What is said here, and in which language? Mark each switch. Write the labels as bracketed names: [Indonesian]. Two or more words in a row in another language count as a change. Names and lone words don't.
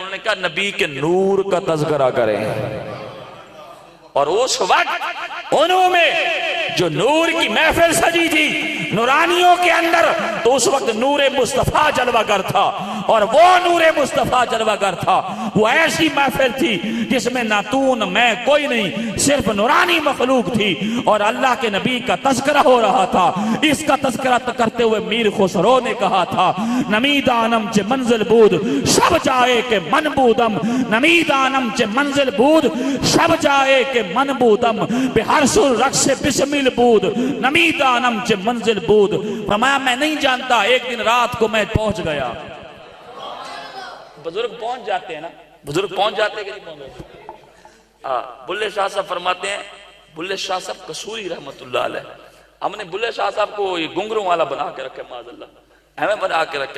[Urdu] انہوں نے کہا نبی کے نور کا تذکرہ کریں. اور اس وقت انہوں میں جو نور کی محفل سجی تھی نورانیوں کے اندر، تو اس وقت نور مصطفیٰ جلوہ گر تھا، اور وہ نور مصطفیٰ جلوہ گر تھا. وہ ایسی محفل تھی جس میں نہ تو نہ میں کوئی نہیں، صرف نورانی مخلوق تھی، اور اللہ کے نبی کا تذکرہ ہو رہا تھا. اس کا تذکرہ کرتے ہوئے میر خسرو نے کہا تھا [Persian] نمیدانم چے منزل بود شب جائے کہ من بودم، نمیدانم چے منزل بود شب جائے کہ من بودم، بہر سر رقص بسمل بود نمیدانم چے منزل بود. [Urdu] فرمایا میں نہیں جانتا، ایک دن رات کو میں پہنچ گیا. بزرگ پہنچ جاتے ہیں نا، بزرگ پہنچ جاتے ہیں کہ نہیں پہنچ جاتے؟ بلے شاہ صاحب فرماتے ہیں، بلے شاہ صاحب قصوری [Arabic] رحمت اللہ علیہ، [Urdu] ہم نے بلے شاہ صاحب کو یہ گنگروں والا بنا کے رکھے، [Arabic] معاذ اللہ [Urdu] ہمیں بنا کے رکھے.